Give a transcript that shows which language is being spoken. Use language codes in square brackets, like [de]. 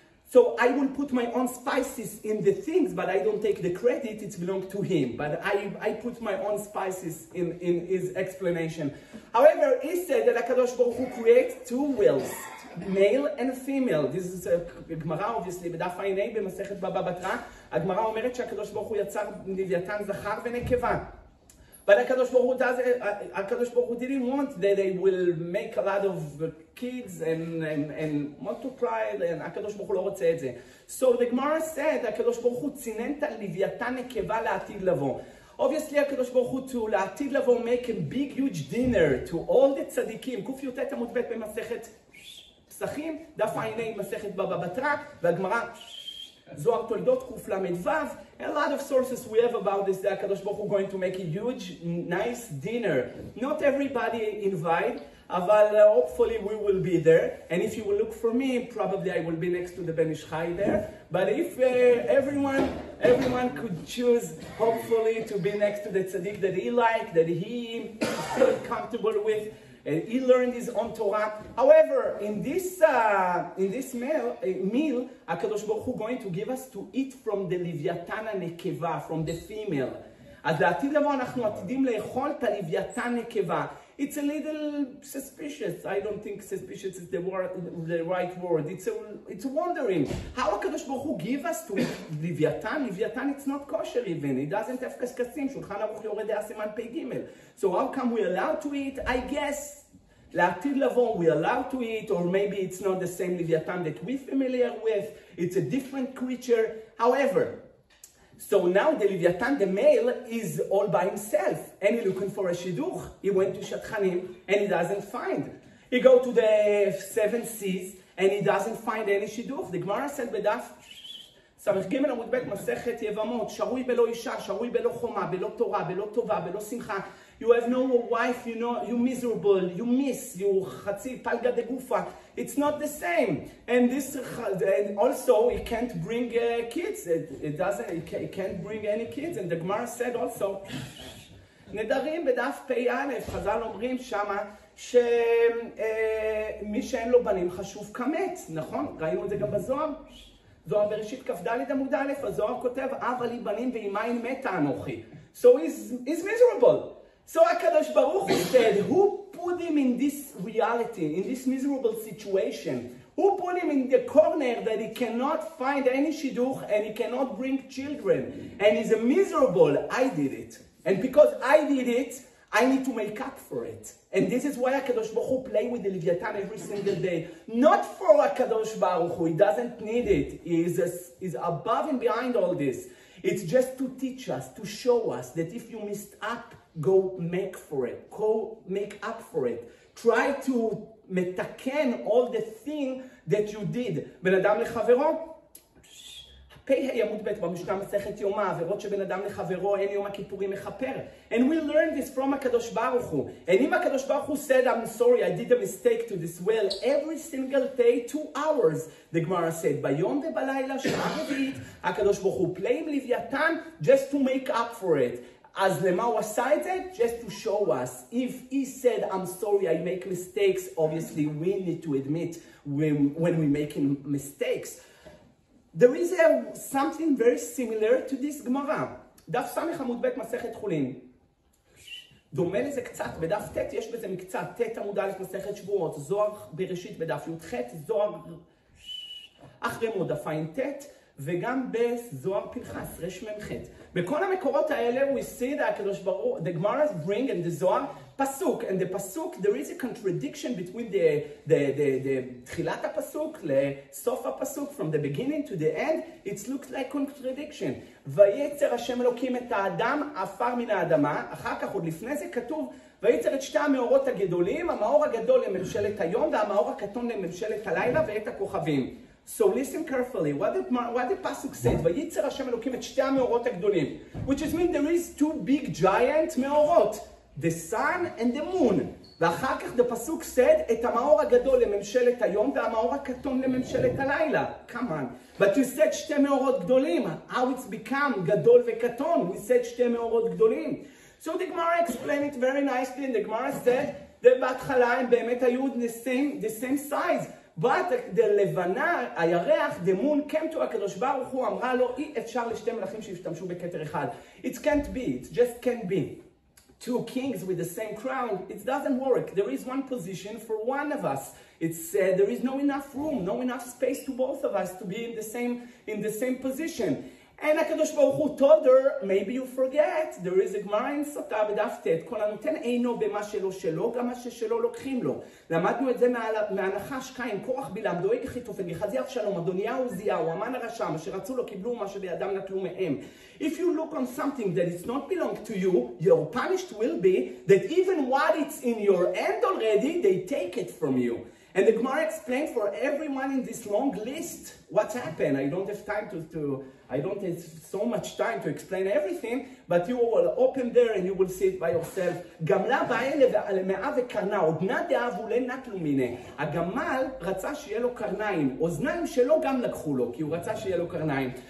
[en] So I will put my own spices in the things, but I don't take the credit, it belongs to him. But I put my own spices in his explanation. However, he said that HaKadosh Baruch Hu creates 2 wills, male and female. This is a Gemara, obviously, [he] בדף ע"ה במסכת בבא בתרא. הגמרא אומרת שהקדוש ברוך הוא יצר לוויתן זכר ונקבה. [en] But HaKadosh Baruch Hu didn't want that they will make a lot of kids and multiply, and HaKadosh Baruch Hu [he] לא רוצה את זה. [en] So the Gemara said, HaKadosh Baruch Hu [he] צינן את הלוויתן נקבה לעתיד לבוא. [en] Obviously, HaKadosh Baruch Hu to [he] לעתיד לבוא [en] make a big huge dinner to all the tzadikim. [he] ק"ט עמוד ב' במסכת פסחים, דף ע"ה מסכת בבא בתרא, והגמרא זוהר תולדות קל"ו. [en] A lot of sources we have about this, that HaKadosh Baruch Hu going to make a huge, nice dinner. Not everybody invite, but hopefully we will be there. And if you will look for me, probably I will be next to the Ben Ish Chai there. But if everyone could choose, hopefully, to be next to the tzaddik that he liked, that he felt comfortable with, and he learned his own Torah. However, in this meal, HaKadosh Baruch Hu going to give us to eat from the לוויתן הנקבה, from the female. [he] אז לעתיד לבוא אנחנו עתידים לאכול את הלוויתן נקבה. [en] It's a little suspicious. I don't think suspicious is the right word. It's wondering how HaKadosh Baruch Hu give us to לוויתן. לוויתן, it's not kosher even. It doesn't have קשקשים. [he] שולחן ערוך יורה דעה סימן פ"ג. [en] So how come we allowed to eat? I guess [he] לעתיד לבוא [en] we allowed to eat, or maybe it's not the same לוויתן that we're familiar with. It's a different creature. However, so now the Leviathan, the male, is all by himself, and he's looking for a shidduch. He went to Shatchanim, and he doesn't find. He go to the 7 seas, and he doesn't find any shidduch. The Gemara said, "Bedaf [he] ס"ג עמוד ב' מסכת יבמות, שרוי בלא אישה, שרוי בלא חומה, בלא תורה, בלא טובה, בלא שמחה. [en] You have no wife, you know, you miserable, you miss, you [he] חצי פלגה דגופה. [en] It's not the same. And this, and also, it can't bring kids. It can't bring any kids. And the Gemara said also, [he] נדרים בדף פ"א, חז"ל אומרים שמה, שמי שאין לו בנים חשוב כמת, נכון? ראינו את זה גם בזוהר. זוהר בראשית כ"ד עמוד א', הזוהר כותב, אב לי בנים ואימה אין מתה אנוכי. [en] So he's miserable. So HaKadosh Baruch Hu said, who put him in this reality, in this miserable situation? Who put him in the corner that he cannot find any shidduch and he cannot bring children? And he's a miserable, I did it. And because I did it, I need to make up for it. And this is why HaKadosh Baruch Hu play with the Leviathan every single day. Not for HaKadosh Baruch Hu, he doesn't need it. He's above and behind all this. It's just to teach us, to show us that if you messed up, go make for it. Go make up for it. Try to מתקן all the thing that you did. [he] בן אדם לחברו, פ"ה עמוד ב' במשנה מסכת יומא, עבירות שבן אדם לחברו אין יום הכיפורים מכפר. [en] And we learned this from HaKadosh Baruch Hu. And if HaKadosh Baruch Hu said, I'm sorry, I did a mistake to this well, every single day, 2 hours, the Gemara said, [he] ביום ובלילה, שעה רביעית, [en] HaKadosh Baruch Hu play [he] עם לוויתן [en] just to make up for it. [he] אז למה הוא עשה את זה? [en] Just to show us. If he said, I'm sorry, I make mistakes, obviously we need to admit when we're making mistakes. There is something very similar to this Gemara. [he] דף ס' עמוד ב' מסכת חולין. דומה לזה קצת, בדף ט' יש בזה מקצת, ט' עמוד א' מסכת שבועות, זוהר בראשית בדף י"ח, זוהר אחרי מוד דף ע"ט, וגם בזוהר פנחס, רמ"ח. בכל המקורות האלה, [en] we see that HaKadosh Baruch Hu, the Gemara bring in the Zohar, pasuk, and the pasuk, there is a contradiction between the [he] תחילת הפסוק לסוף הפסוק, [en] from the beginning to the end, it looks like contradiction. [he] ויצר השם אלוקים את האדם, עפר מן האדמה, אחר כך עוד לפני זה כתוב, ויצר את שתי המאורות הגדולים, המאור הגדול לממשלת היום, והמאור הקטון לממשלת הלילה, ואת הכוכבים. [en] So listen carefully, what the pasuk says, [he] ויצר השם אלוקים את שתי המאורות הגדולים, [en] which is mean there is 2 big giant מאורות, the sun and the moon. [he] ואחר כך [en] the pasuk said, [he] את המאור הגדול לממשלת היום, והמאור הקטון לממשלת הלילה. [en] Come on. But you said [he] שתי מאורות גדולים. [en] How it's become [he] גדול וקטון? [en] We said שתי מאורות גדולים. So the Gemara explained it very nicely, and the Gemara said, [he] בהתחלה הם באמת היו [en] the same size. [he] But the לבנה, הירח, [en] the moon came to HaKadosh Baruch Hu, [he] אמרה לו, אי אפשר לשתי מלכים שישתמשו בכתר אחד. [en] It can't be, it just can't be. 2 kings with the same crown, it doesn't work. There is one position for one of us. There is no enough room, no enough space to both of us to be in the same position. And HaKadosh Baruch Hu told her, maybe you forget, there is a Gemara in [he] סוטה בדף ט', כל הנותן אינו במה שלו שלו, גם מה ששלו לוקחים לו. למדנו את זה מהנחש קין, קורח בלעם, דואג אחיתופל, גחזי אבשלום, אדוניהו עוזיהו, המן הרשע, מה שרצו לו קיבלו, מה שבידם נטלו מהם. [en] If you look on something that is not belong to you, your punished will be that even what it's in your hand already, they take it from you. And the Gemara explained for everyone in this long list what's happened. I don't have time I don't have so much time to explain everything, but you will open there and you will see it by yourself. [he] גמלה באה למאה וקרנה, עודנה דאבו לנטלו מיני. הגמל רצה שיהיה לו קרניים, אוזניים שלו גם לקחו לו, כי הוא רצה שיהיה לו קרניים.